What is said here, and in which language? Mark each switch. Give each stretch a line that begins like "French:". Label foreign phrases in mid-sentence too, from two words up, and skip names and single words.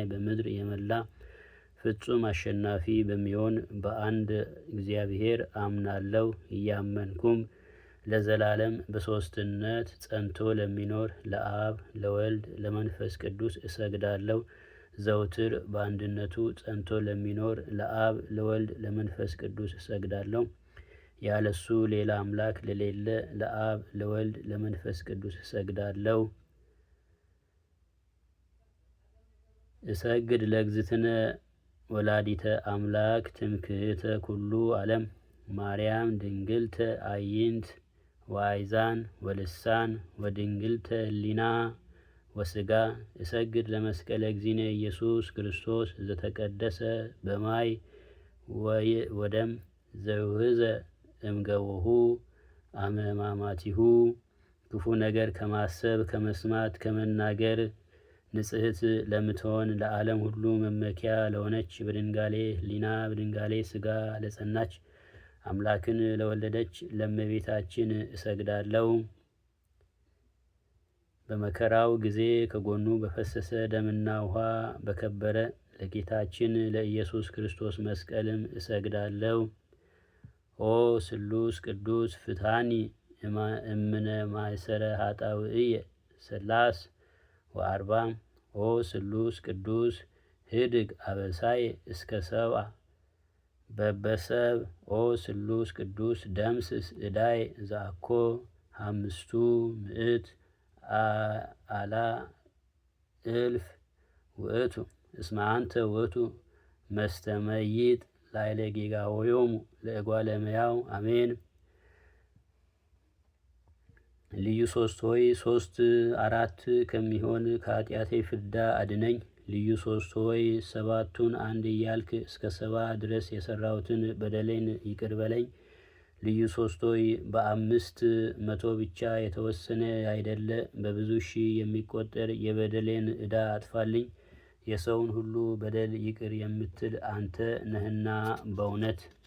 Amharic: በምድር የመላ ፍጹም አሸናፊ በሚሆን በአንድ እግዚአብሔር አምናለሁ። እያመንኩም ለዘላለም በሦስትነት ጸንቶ ለሚኖር ለአብ ለወልድ ለመንፈስ ቅዱስ እሰግዳለሁ። ዘውትር በአንድነቱ ጸንቶ ለሚኖር ለአብ ለወልድ ለመንፈስ ቅዱስ እሰግዳለሁ። ያለሱ ሌላ አምላክ ለሌለ ለአብ ለወልድ ለመንፈስ ቅዱስ እሰግዳለሁ።
Geez: እሰግድ ለእግዝእትነ ወላዲተ አምላክ ትምክህተ ኩሉ ዓለም ማርያም ድንግልተ አይንት ወአይዛን ወልሳን ወድንግልተ ህሊና ወስጋ እሰግድ ለመስቀለ እግዚእነ ኢየሱስ ክርስቶስ ዘተቀደሰ በማይ ወደም ዘውህዘ እምገቦሁ አመ ሕማማቲሁ።
Amharic: ክፉ ነገር ከማሰብ ከመስማት ከመናገር ንጽሕት ለምትሆን ለዓለም ሁሉ መመኪያ ለሆነች በድንጋሌ ህሊና በድንጋሌ ስጋ ለጸናች አምላክን ለወለደች ለእመቤታችን እሰግዳለሁ። በመከራው ጊዜ ከጎኑ በፈሰሰ ደምና ውሃ በከበረ ለጌታችን ለኢየሱስ ክርስቶስ መስቀልም እሰግዳለሁ።
Geez: ኦ ስሉስ ቅዱስ ፍትሐኒ እምነ ማእሰረ ኃጣውእየ ሠላስ ወአርባ ኦ ስሉስ ቅዱስ ህድግ አበሳየ እስከ ሰብአ በበሰብ ኦ ስሉስ ቅዱስ ደምስስ እዳይ ዘአኮ አምስቱ ምዕት አላ እልፍ ውእቱ እስመ አንተ ውእቱ መስተመይጥ ላዕለ ጌጋዮሙ ለእጓለ እመሕያው አሜን።
Amharic: ልዩ ሶስት ሆይ ሶስት አራት ከሚሆን ከኃጢአቴ ፍዳ አድነኝ። ልዩ ሶስት ሆይ ሰባቱን አንድ እያልክ እስከ ሰባ ድረስ የሰራሁትን በደሌን ይቅር በለኝ። ልዩ ሶስት ሆይ በአምስት መቶ ብቻ የተወሰነ አይደለ በብዙ ሺህ የሚቆጠር የበደሌን ዕዳ አጥፋልኝ። የሰውን ሁሉ በደል ይቅር የምትል አንተ ነህና በእውነት።